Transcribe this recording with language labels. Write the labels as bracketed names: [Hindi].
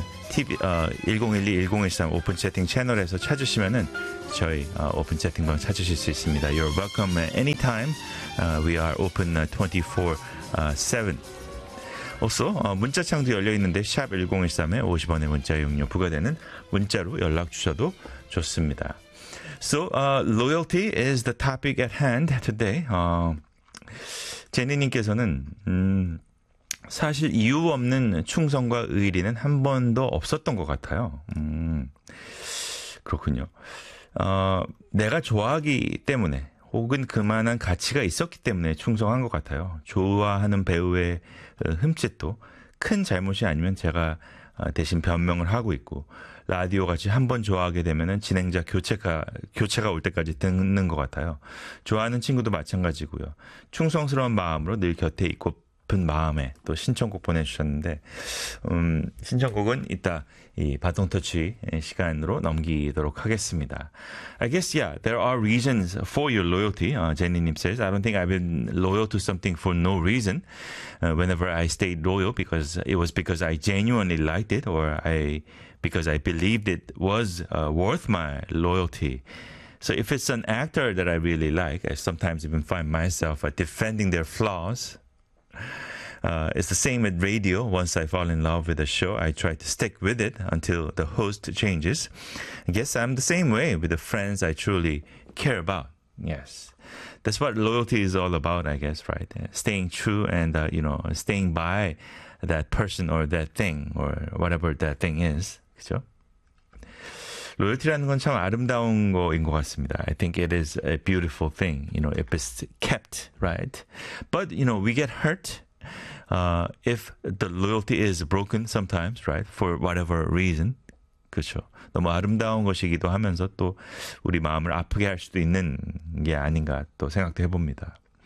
[Korean] 101-2-1013 오픈 채팅 채널에서 찾으시면은 저희 오픈 채팅방 찾으실 수 있습니다. [English] You're welcome anytime. We are open 24/7. [Korean] Also, 문자창도 열려 있는데 샵 1013에 50원의 문자 이용료 부과되는 문자로 연락 주셔도 좋습니다. [English] So, loyalty is the topic at hand today. [Korean] 제니님께서는 사실 이유 없는 충성과 의리는 한 번도 없었던 것 같아요. 그렇군요. 내가 좋아하기 때문에 혹은 그만한 가치가 있었기 때문에 충성한 것 같아요. 좋아하는 배우의 흠집도 큰 잘못이 아니면 제가 대신 변명을 하고 있고 라디오 같이 한 번 좋아하게 되면은 진행자 교체가 올 때까지 듣는 것 같아요. 좋아하는 친구도 마찬가지고요. 충성스러운 마음으로 늘 곁에 있고 마음에 또 신청곡 보내주셨는데 신청곡은 이따 이 바통터치 시간으로 넘기도록 하겠습니다. [English] I guess yeah, there are reasons for your loyalty. Jenny님 says, I don't think I've been loyal to something for no reason. Whenever I stayed loyal, because it was because I genuinely liked it, or because I believed it was worth my loyalty. So if it's an actor that I really like, I sometimes even find myself defending their flaws. It's the same with radio. Once I fall in love with a show, I try to stick with it until the host changes. I guess I'm the same way with the friends I truly care about. Yes. That's what loyalty is all about, I guess, right? Staying true and, you know, staying by that person or that thing or whatever that thing is. [Korean] 그죠? 로열티라는 건 참 아름다운 거인 것 같습니다. [English] I think it is a beautiful thing, you know, if it's kept, right? But, you know, we get hurt if the loyalty is broken sometimes, right? For whatever reason, [Korean] 그렇죠? 너무 아름다운 것이기도 하면서 또 우리 마음을 아프게 할 수도 있는 게 아닌가 또 생각도 해봅니다.